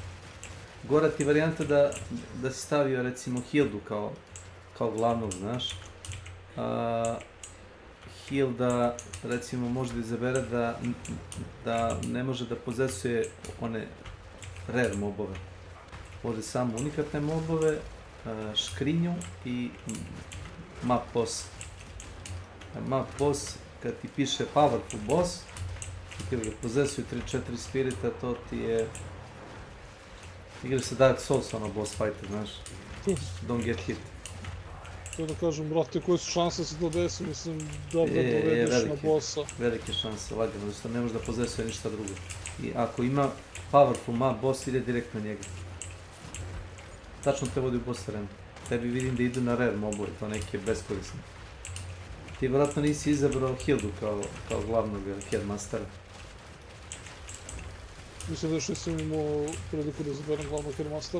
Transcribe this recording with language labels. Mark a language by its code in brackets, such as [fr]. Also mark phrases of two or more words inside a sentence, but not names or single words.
[bs] Gora ti varijanta da si stavio recimo Hildu kao glavnog, znaš. Hilda recimo može da izabere da ne može da pozesuje one rare mobove. Ovdje samo unikatne mobove, škrinju i [en] map boss. Map boss, [bs] kad ti piše [en] powerful boss, [bs] i kad ga pozesuju 3-4 spirita, to ti je... Igra se Dark Souls, ono [en] boss fighter, [bs] znaš. [en] Don't get hit. [bs] To da kažem, brate, koje su šanse da se to desi, mislim, da dovedeš na bossa. Velike šanse, lagano, što ne može da pozesuje ništa drugo. I ako ima [en] powerful map boss, [bs] ide direkt na njega. Tačno te vodi u boss arenu. Tebi vidim da idu na rare mobove, to neke beskorisne. Ti vjerojatno nisi izabrao Hildu kao glavnog headmastera. Mislim da još nisam imao priliku da izaberem glavnog headmastera.